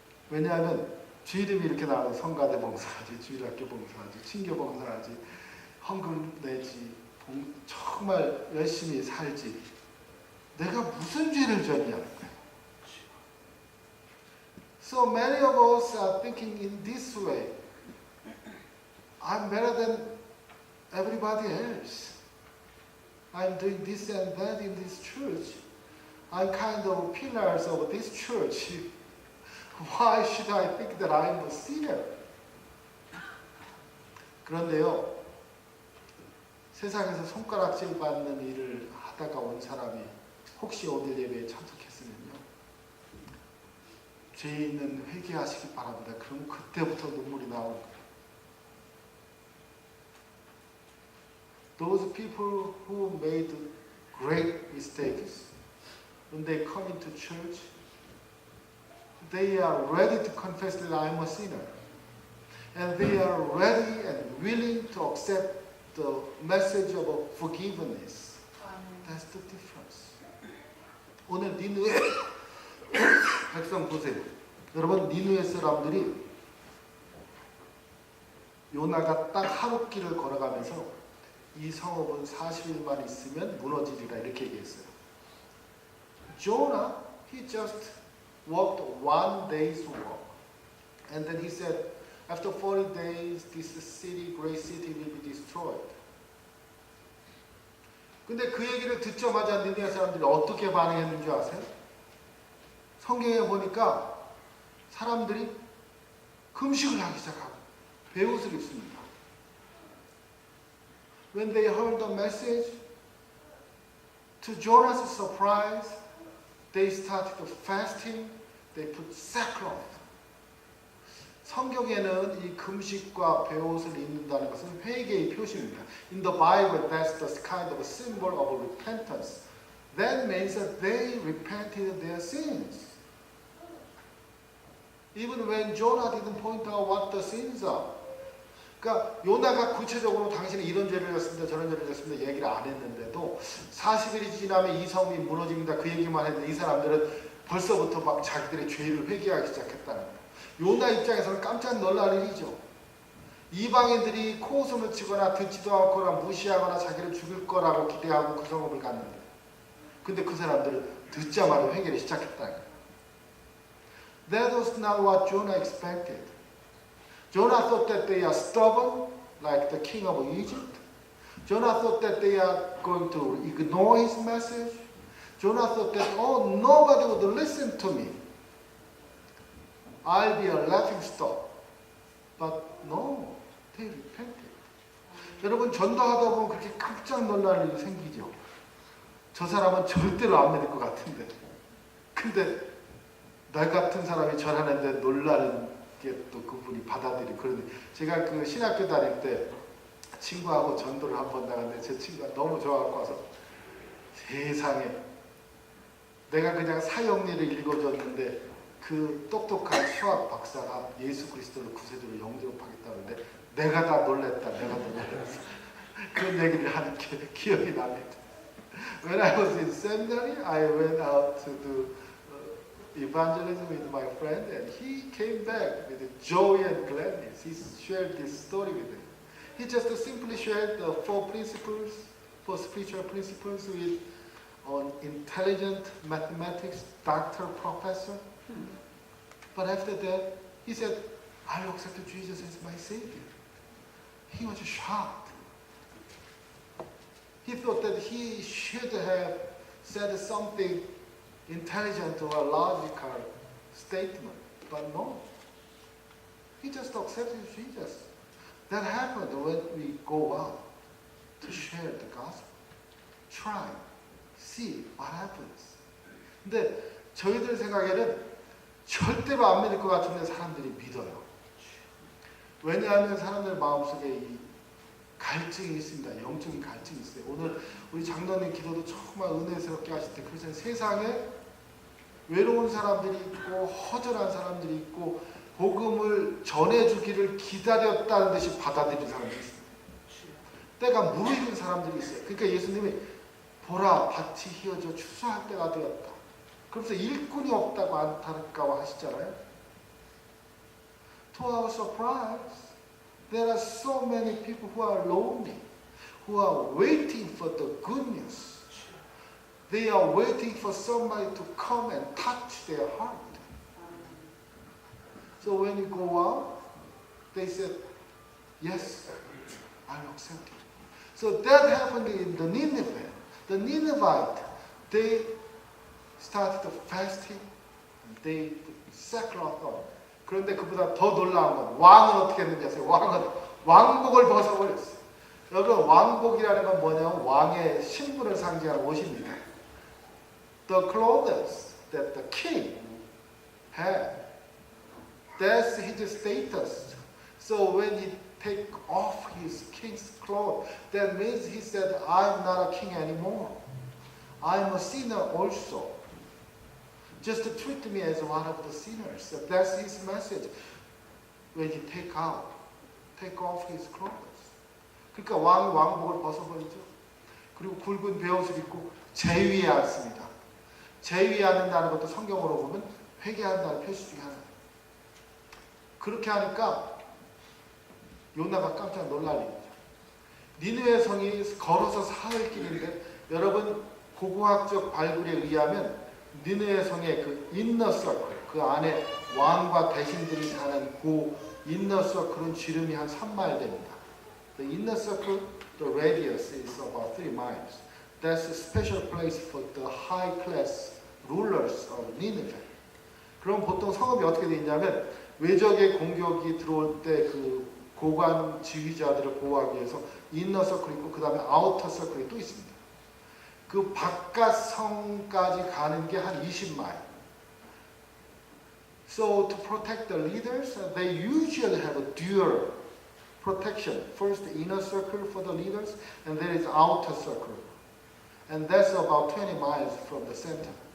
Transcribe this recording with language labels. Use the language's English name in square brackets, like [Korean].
[Korean] 왜냐하면 주 이름이 이렇게 나와서 성가대 봉사하지, 주일학교 봉사하지, 친교 봉사하지, 헌금 내지, 정말 열심히 살지. 내가 무슨 죄를 졌냐는 거예요. [English] So many of us are thinking in this way. I'm better than everybody else. I'm doing this and that in this church. I'm kind of pillars of this church. Why should I think that I'm a sinner? [Korean] 그런데요, 세상에서 손가락질 받는 일을 하다가 온 사람이 혹시 오늘 예배에 참석했으면요, 죄 있는 회개하시기 바랍니다. 그럼 그때부터 눈물이 나오는 거예요. [English] Those people who made great mistakes, when they come into church, they are ready to confess that I'm a sinner. And they are ready and willing to accept the message of forgiveness. That's the difference. [Korean] 오늘 니느웨 백성 보세요. 여러분, 니느웨 사람들이 요나가 딱 하루 길을 걸어가면서 이 성읍은 40일만 있으면 무너지리라 이렇게 얘기했어요. [English] Jonah, he just walked one day's walk. And then he said, after 40 days, this city, great city will be destroyed. [Korean] 근데 그 얘기를 듣자마자 니느웨 사람들이 어떻게 반응했는 줄 아세요? 성경에 보니까 사람들이 금식을 하기 시작하고 베옷을 입습니다. [English] When they heard the message, to Jonah's surprise, they started fasting, they put sackcloth. [Korean] 성경에는 이 금식과 베옷을 입는다는 것은 회개의 표시입니다. [English] In the Bible, that's the kind of a symbol of repentance. That means that they repented their sins. Even when Jonah didn't point out what the sins are. [Korean] 그러니까 요나가 구체적으로 당신이 이런 죄를 졌습니다, 저런 죄를 졌습니다 얘기를 안 했는데도 40일이 지나면 이 성이 무너집니다 그 얘기만 했는데 이 사람들은 벌써부터 막 자기들의 죄를 회개하기 시작했다는 거예요. 요나 입장에서는 깜짝 놀랄 일이죠. 이방인들이 코웃음을 치거나 듣지도 않거나 무시하거나 자기를 죽일 거라고 기대하고 그 성읍을 갔는데 근데 그 사람들은 듣자마자 회개를 시작했다는 거예요. [English] That was not what Jonah expected. Jonah thought that they are stubborn, like the king of Egypt. Jonah thought that they are going to ignore his message. Jonah thought that, oh, nobody would listen to me. I'll be a laughing stock. But no, they repented. [Korean] 여러분 전도하다 보면 그렇게 깜짝 놀랄 일이 생기죠. 저 사람은 절대로 안 믿을 것 같은데. 근데 나 같은 사람이 전하는데 놀라는 게 또 그분이 받아들이고 그러는데 제가 그 신학교 다닐 때 친구하고 전도를 한 번 나갔는데 제 친구가 너무 좋아하고 와서 세상에 내가 그냥 사형리를 읽어줬는데 그 똑똑한 수학 박사가 예수 그리스도를 구세주로 영접하겠다는데 내가 다 놀랬다. 내가 다 놀랬어. 그런 얘기를 하는 게 기억이 납니다. [English] When I was in seminary, I went out to do evangelism with my friend, and he came back with joy and gladness. He shared this story with me. He just simply shared the 4 principles, 4 spiritual principles with an intelligent mathematics doctor professor. But after that, he said, I accepted Jesus as my Savior. He was shocked. He thought that he should have said something intelligent or logical statement, but no. He just accepted Jesus. That happened when we go out to share the gospel. Try, see what happens. [Korean] 근데 저희들 생각에는 절대로 안 믿을 것 같은데 사람들이 믿어요. 왜냐하면 사람들 마음속에 이 갈증이 있습니다. 영적인 갈증이 있어요. 오늘 우리 장로님 기도도 정말 은혜스럽게 하실 때 그래서 세상에 외로운 사람들이 있고 허전한 사람들이 있고 복음을 전해주기를 기다렸다는 듯이 받아들인 사람들이 있어요. 때가 무르익은 사람들이 있어요. 그러니까 예수님이 보라 밭이 휘어져 추수할 때가 되었다. 그러면서 일꾼이 없다고 안타까워 하시잖아요. [English] To our surprise, there are so many people who are lonely, who are waiting for the good news. They are waiting for somebody to come and touch their heart. So when you go out, they said, yes, I'll accept it. So that happened in the Nineveh. The Ninevite, they started fasting, and they put sackcloth on. [Korean] 그런데 그보다 더 놀라운 건 왕은 어떻게 했는지 아세요? 왕은 왕복을 벗어버렸어요. 여러분 왕복이라는 건 뭐냐면 왕의 신분을 상징하는 옷입니다. [English] The clothes that the king had, that's his status. So when he take off his king's clothes, that means he said, I'm not a king anymore. I'm a sinner also. Just to treat me as one of the sinners. So that's his message. When he take off his clothes. [Korean] 그러니까 왕이 왕복을 벗어버리죠. 그리고 굵은 베옷을 입고 제위에 앉습니다. 제위에 앉는다는 것도 성경으로 보면 회개한다는 표시 중에 하나예요. 그렇게 하니까 요나가 깜짝 놀랄 일이죠. 니느웨 성이 걸어서 사흘 길인데 여러분 고고학적 발굴에 의하면 니느웨 성의 그 인너 서클, 그 안에 왕과 대신들이 사는 그 인너 서클은 지름이 한 3마일 됩니다. [English] The inner circle, the radius is about 3 miles. That's a special place for the high class rulers of Nineveh. [Korean] 그럼 보통 성읍이 어떻게 되어 있냐면 외적의 공격이 들어올 때 그 고관 지휘자들을 보호하기 위해서 인너 서클이 있고 그 다음에 아우터 서클이 또 있습니다. 그 바깥 성까지 가는 게 한 20마일. [English] So to protect the leaders, they usually have a dual protection. First the inner circle for the leaders and there is outer circle. And that's about 20 miles from the center.